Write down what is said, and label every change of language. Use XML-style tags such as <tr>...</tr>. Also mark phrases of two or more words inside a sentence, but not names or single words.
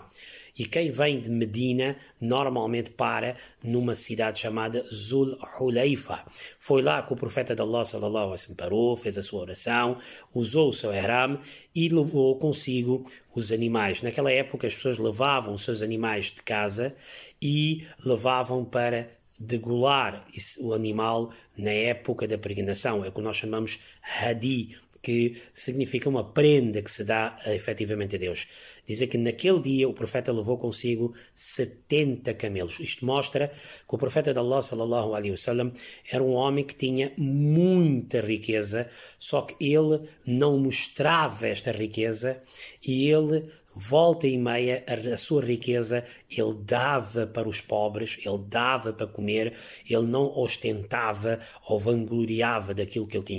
<pt>E quem vem de Medina normalmente para numa cidade chamada Zul Hulayfa. Foi lá que o profeta de Allah</pt> <ar>صلى الله عليه وسلم</ar> <pt>parou, fez a sua oração, usou o seu ihram e levou consigo os animais. Naquela época as pessoas levavam os seus animais de casa e levavam para degolar o animal na época da peregrinação. É o que nós chamamos hadi, que significa uma prenda que se dá efetivamente a Deus. Dizem que naquele dia o profeta levou consigo 70 camelos. Isto mostra que o profeta de Allah</pt> <ar>صلى الله عليه وسلم</ar> <pt>era um homem que tinha muita riqueza, só que ele não mostrava esta riqueza e ele volta e meia, a sua riqueza ele dava para os pobres, ele dava para comer, ele não ostentava ou vangloriava daquilo que ele tinha.</pt>